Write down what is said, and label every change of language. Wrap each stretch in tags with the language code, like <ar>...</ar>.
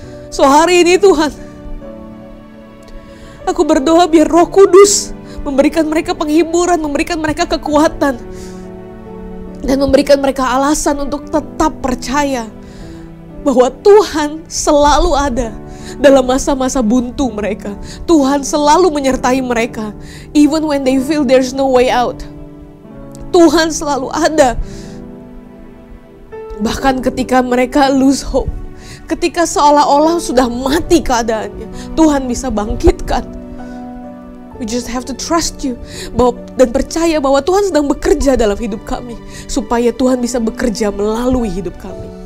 <id>So hari ini Tuhan, aku berdoa biar Roh Kudus memberikan mereka penghiburan, memberikan mereka kekuatan, dan memberikan mereka alasan untuk tetap percaya bahwa Tuhan selalu ada dalam masa-masa buntu mereka. Tuhan selalu menyertai mereka.</id> <en>Even when they feel there's no way out,</en> <id>Tuhan selalu ada. Bahkan ketika mereka</id> <en>lose hope,</en> <id>ketika seolah-olah sudah mati keadaannya, Tuhan bisa bangkitkan.</id> <en>We just have to trust you</en> <id>dan percaya bahwa Tuhan sedang bekerja dalam hidup kami, supaya Tuhan bisa bekerja melalui hidup kami.</id>